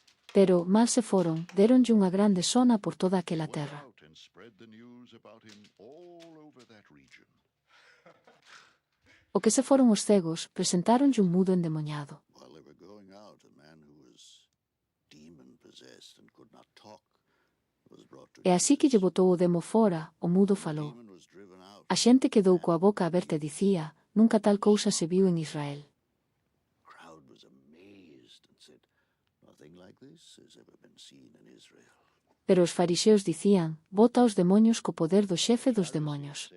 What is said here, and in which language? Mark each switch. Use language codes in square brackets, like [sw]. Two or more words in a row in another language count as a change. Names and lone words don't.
[gl] Pero, mal se foron, deronlle unha grande sona por toda aquela terra. [en] Out and spread the news about him all over that region. [gl] O que se foron os cegos, presentáronlle un mudo endemoniado. [en] While they were going out, a man who was demon-possessed and could not talk was brought to [gl] E así que lle Jesus. botou o demo fora, o mudo falou. [en] The demon was driven out. [gl] A xente quedou coa boca aberta e dicía, nunca tal cousa se viu en Israel. [en] The crowd was amazed and said, "Nothing like this has ever been seen in Israel." [gl] Pero os fariseos dicían, bota os demonios co poder do xefe dos demonios.